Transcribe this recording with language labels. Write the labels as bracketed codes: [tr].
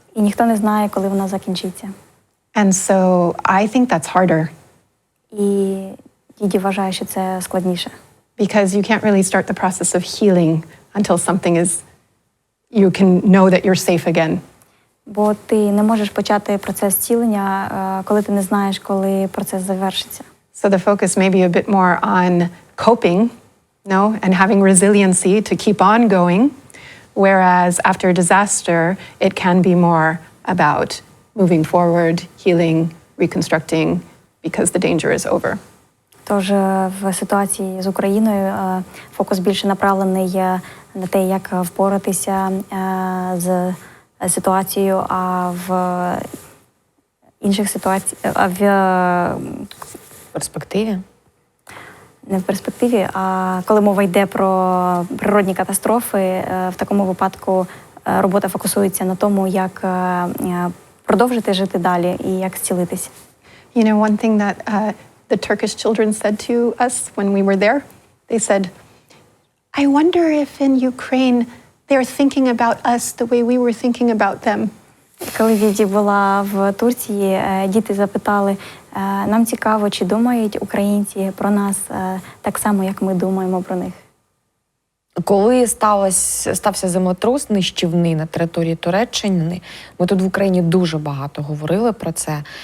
[uk] І ніхто не знає, коли вона закінчиться. [en] And so I think that's harder. [uk] І Діді вважає, що це складніше. [en] Because you can't really start the process of healing until something is, you can know that you're safe again. [uk] Бо ти не можеш почати процес зцілення, коли ти не знаєш, коли процес завершиться. [en] So the focus may be a bit more on coping, no, and having resiliency to keep on going, whereas after a disaster, it can be more about moving forward, healing, reconstructing, because the danger is over. [uk] Тож в ситуації з Україною фокус більше направлений на те, як впоратися з ситуацією, а в інших ситуаціях, в перспективі? Не в перспективі, а коли мова йде про природні катастрофи, в такому випадку робота фокусується на тому, як продовжити жити далі і як зцілитися. [en] You know, one thing that the Turkish children said to us when we were there, they said, I wonder if in Ukraine they're thinking about us the way we were thinking about them. [uk] Коли Діді була в Турції, діти запитали, нам цікаво, чи думають українці про нас так само, як ми думаємо про них. Коли стався землетрус нищівний на території Туреччини, ми тут в Україні дуже багато говорили про це.